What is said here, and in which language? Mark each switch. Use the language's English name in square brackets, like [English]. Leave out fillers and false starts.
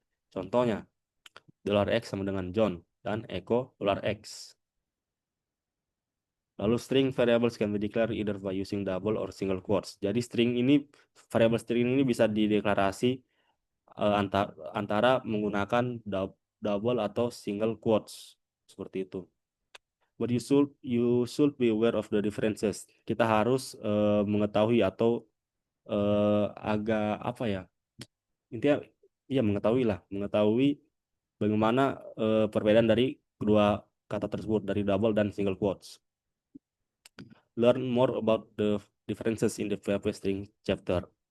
[Indonesian] Contohnya, $x sama dengan John dan echo $x. Lalu [English] string variables can be declared either by using double or single quotes. [Indonesian] Jadi variabel string ini bisa dideklarasi antara menggunakan double atau single quotes. Seperti itu. [English] But you should be aware of the differences. [Indonesian] Kita harus mengetahui atau agak apa ya? Intinya ya mengetahui bagaimana perbedaan dari kedua kata tersebut, dari double dan single quotes. [English] Learn more about the differences in the PHP string chapter.